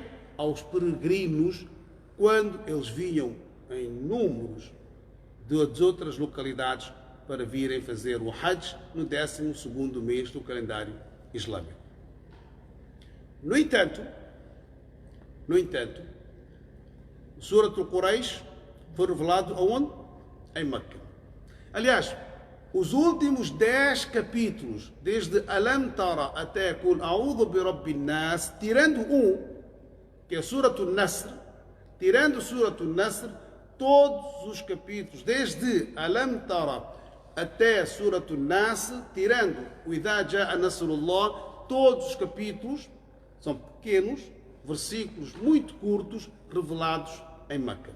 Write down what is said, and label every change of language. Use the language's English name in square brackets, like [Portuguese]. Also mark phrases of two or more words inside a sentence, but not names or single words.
[Portuguese] Aos peregrinos, quando eles vinham em números de outras localidades para virem fazer o Hajj no 12º mês do calendário islâmico. No entanto, o Surat al-Quraysh foi revelado aonde? Em Meca. Aliás, os últimos 10 capítulos, desde Alam Tara até Qul A'udhu bi Rabbin Nas, tirando que é Surat al-Nasr, todos os capítulos, desde Alam Tara até Surat al-Nas, tirando o Idha Ja'a Nasrullah, todos os capítulos são pequenos, versículos muito curtos, revelados em Meca.